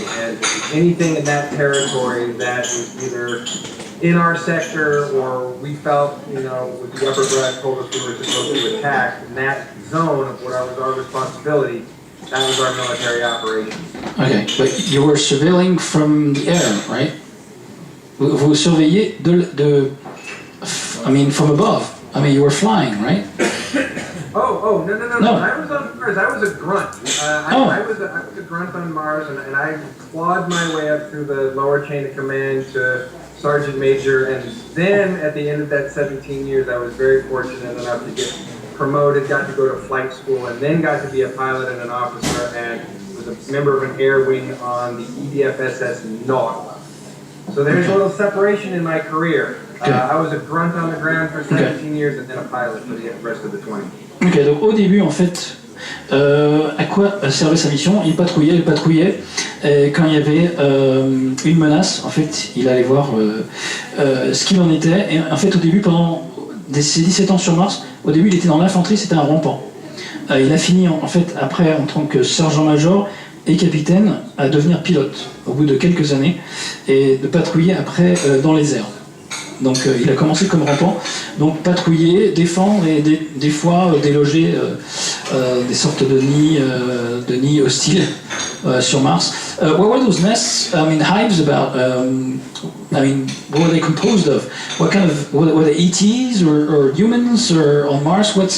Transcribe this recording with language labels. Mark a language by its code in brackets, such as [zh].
[en] And anything in that territory that was either in our sector or we felt, with the upper brass told us we were supposed to attack, in that zone of what was our responsibility, that was our military operation. Okay, but you were surveilling from the air, right? [fr] Vous surveillez [en] from above. I mean, you were flying, right? No. I was on Mars. I was a grunt. I was a grunt on Mars, and I clawed my way up through the lower chain of command to sergeant major, and then at the end of that 17 years, I was very fortunate enough to get promoted, got to go to flight school, and then got to be a pilot and an officer, and was a member of an air wing on the EDF-SS Nautilus. So there's a little separation in my career. I was a grunt on the ground for 17 years and then a pilot for the rest of the 20. [fr] Ok, donc au début, en fait, à quoi servait sa mission? Il patrouillait, et quand il y avait une menace, en fait, il allait voir ce qu'il en était. Et en fait, au début, pendant ses 17 ans sur Mars, au début, il était dans l'infanterie, c'était un rampant. Il a fini, en fait, après, en tant que sergent-major et capitaine, à devenir pilote, au bout de quelques années, et de patrouiller après dans les airs. Donc il a commencé comme rampant, donc patrouiller, défendre et des fois déloger des sortes de nids hostiles sur Mars. [en] What were those nests? Hives about? What were they composed of? What kind of were they ETs or humans or on Mars?